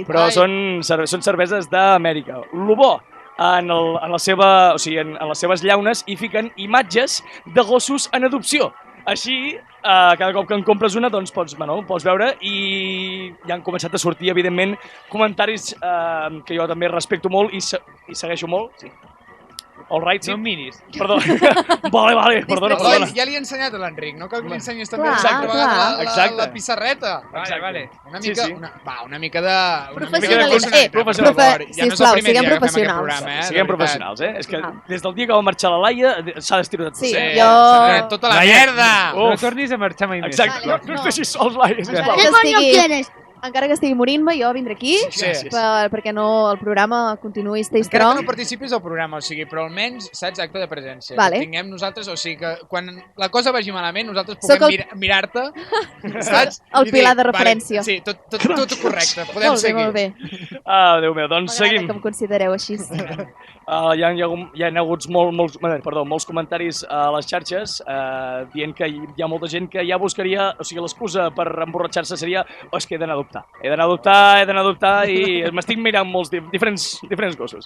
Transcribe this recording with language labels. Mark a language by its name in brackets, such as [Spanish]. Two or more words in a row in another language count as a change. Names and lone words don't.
[Catalan] Però són cerveses d'Amèrica. Lo bo, en les seves llaunes hi fiquen imatges de gossos en adopció. Així, cada cop que en compres una, doncs pots veure, i ja han començat a sortir, evidentment, comentaris que jo també respecto molt i segueixo molt. Sí. [English] All right, [Catalan] sí. No minis. Perdó. Vale, perdona. Ja li he ensenyat a l'Enric, no cal que li ensenyis també la pissarreta. Vale. Una mica de... Professionals. Sisplau, siguem professionals. Siguem professionals, eh? És que des del dia que va marxar la Laia s'ha d'estirar tot. Sí, jo... Tota la merda! No tornis a marxar mai més. Exacte. No ens deixis sols, Laia, sisplau. Encara que estigui morint-me, jo vindré aquí perquè el programa continuï [English] stay strong. [Catalan] Encara que no participis al programa, o sigui, però almenys saps acte de presència. Que tinguem nosaltres, o sigui, que quan la cosa vagi malament, nosaltres puguem mirar-te, saps? El pilar de referència. Sí, tot correcte, podem seguir. Molt bé. Déu meu, doncs seguim. M'agrada que em considereu així. Hi ha hagut molts comentaris a les xarxes dient que hi ha molta gent que ja buscaria, o sigui, l'excusa per emborratxar-se seria és que he d'anar a adoptar i m'estic mirant molts diferents gossos.